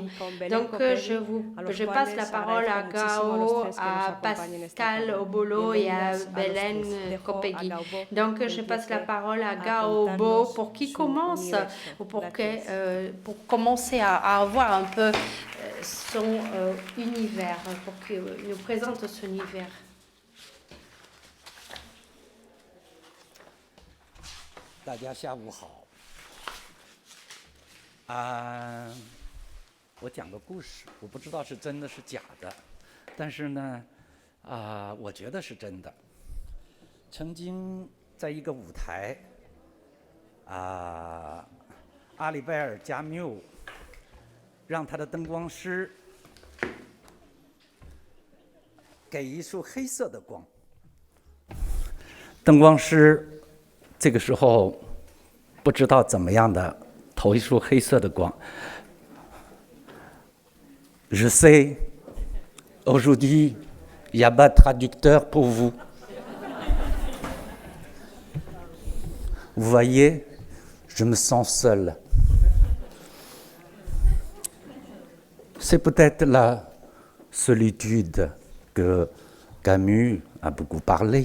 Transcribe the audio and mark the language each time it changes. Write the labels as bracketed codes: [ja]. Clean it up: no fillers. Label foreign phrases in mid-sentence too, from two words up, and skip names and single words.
[fr] Donc, je passe la parole à Gao, à Pascal Obolo et à Belen Kopegui. Donc, je passe la parole à Gao Bo pour qu'il commence, ou pour commencer à avoir un peu son univers, pour qu'il nous présente son univers. [zh] 大家下午好。我讲个故事，我不知道是真的是假的，但是呢，我觉得是真的。曾经在一个舞台，阿里贝尔·加缪让他的灯光师给一束黑色的光，灯光师。这个时候，不知道怎么样的投一束黑色的光。 [fr] Je sais, aujourd'hui, il n'y a pas de traducteur pour vous. Vous voyez, je me sens seul. C'est peut-être la solitude que Camus a beaucoup parlé.